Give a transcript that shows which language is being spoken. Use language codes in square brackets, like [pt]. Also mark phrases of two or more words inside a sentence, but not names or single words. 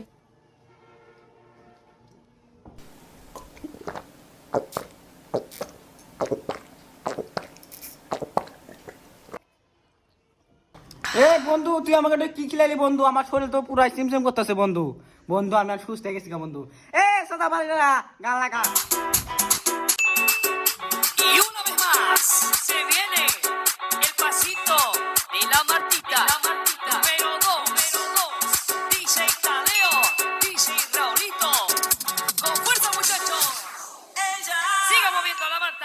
[bn] এ বন্ধু তুই আমাকে একটা কি খিলাইলি বন্ধু? আমার শরীর তো পুরাই সিমসিম করতেছে বন্ধু। বন্ধু আমি আর সুস্থ হয়ে গেছি গা বন্ধু। এ সদা বাড়িরা গান লাগা। [es] Y una vez más se viene el pasito de la Martita. Número dos, DJ Tadeo, DJ Raulito. Con fuerza muchachos. Siga moviendo la Marta.